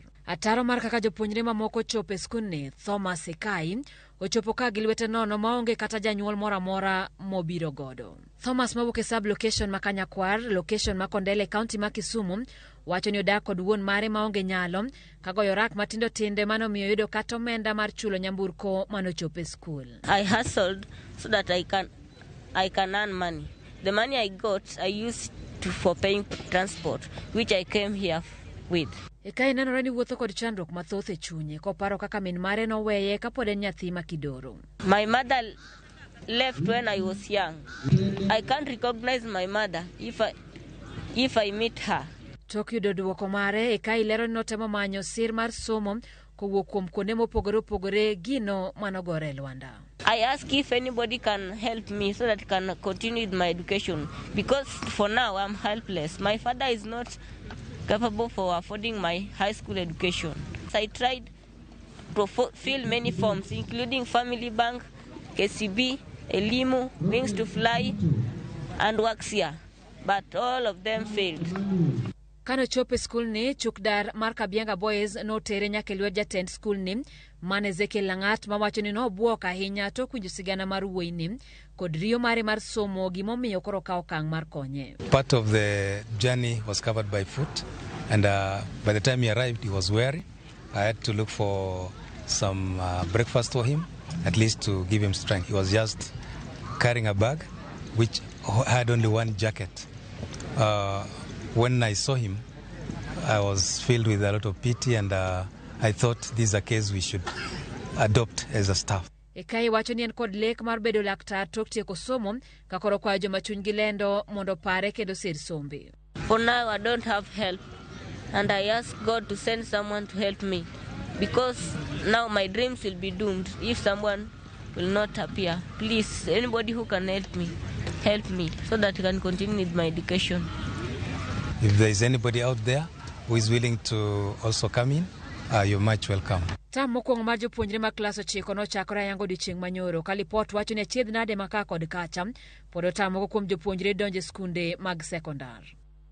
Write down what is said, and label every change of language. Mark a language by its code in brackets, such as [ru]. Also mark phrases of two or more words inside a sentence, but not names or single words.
[luo] Ataro mar kaka jopuonjre mamoko chopo e skundni, Thomas Ekai ochopo ka gi lwete nono maonge kata janyuol moro amora mobiro godo. Thomas mawuok e [en] sub location [luo] ma Kanyakwar, location ma Kondele kaunti ma Kisumu, wacho ni odak kod wuon mare maonge nyalo kagoyo rak matindo tinde manomiyo yudo kata omenda mar chulo nyamburko manochopo e skul. [en] I hustled so that I can earn money. The money I got, I used for paying transport, which I came here with. [luo] Ekai nenore ni wuotho kod chandruok mathoth e chunye koparo kaka min mare noweye kapod en nyathi makidoro. [en] My mother left when I was young. I can't recognize my mother if I meet her. [luo] Tok yudo duoko mare, Ekai lero ni notemo manyo sir mar somo kowuok kuom kuonde mopogore opogore gino manogore Lwanda. [en] I ask if anybody can help me so that I can continue with my education, because for now I'm helpless. My father is not capable for affording my high school education. I tried to fill many forms, including Family Bank, KCB, Elimu, Wings to Fly, and Waxia, but all of them failed. [luo] Kano chope school ni, chukdar mar Kabianga Boys no tere nyaka lwet jatend school ni, mane Ezekiel Langat mawacho ni no buok ahinya tok winjo sigana mar wuoyi ni kod riyo mare mar somo gimomiyo koro kawo okang' mar konye. [en] Part of the journey was covered by foot, and by the time he arrived he was weary. I had to look for some breakfast for him, at least to give him strength. He was just carrying a bag which had only one jacket. When I saw him, I was filled with a lot of pity, and I thought this is a case we should adopt as a staff. [luo] Ekai wacho ni en kod lek mar bedo laktar tok tieko somo ka koro kwayo joma chunygi lendo mondo pare kendo sir sombe. [en] For now I don't have help, and I ask God to send someone to help me, because now my dreams will be doomed if someone will not appear. Please, anybody who can help me so that I can continue with my education. If there is anybody out there who is willing to also come in, you're much welcome. [luo] Tam mokwongo mar jopuonjre mag klas 9 nochakore ayango odiochieng' manyoro ka lipot wacho ni achiedh nade maka kod kacha pod otamo kuom jopuonjre donjo e skunde mag sekondar.